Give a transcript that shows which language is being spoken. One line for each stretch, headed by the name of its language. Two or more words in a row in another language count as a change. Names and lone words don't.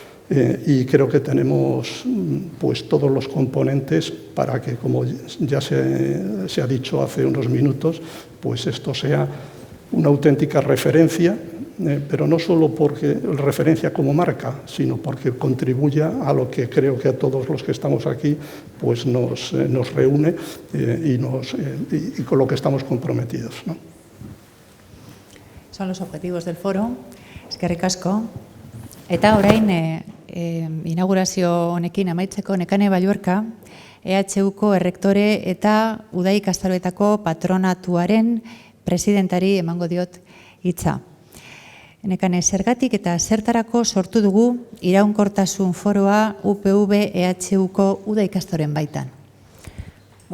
Spanish: Y creo que tenemos pues todos los componentes para que, como ya se ha dicho hace unos minutos, pues esto sea una auténtica referencia, pero no solo porque referencia como marca, sino porque contribuya a lo que creo que a todos los que estamos aquí pues nos reúne y con lo que estamos comprometidos, ¿no? Son los objetivos del foro.
Basque: Eskerrik asko. Eta orain inaugurazio honekin amaitzeko Nekane Balluerka, EHUko errektore eta udai ikastaroetako patronatuaren presidentari emango diot hitza. Nekane, zergatik eta zertarako sortu dugu iraunkortasun foroa UPV EHUko udai ikastaroen baitan?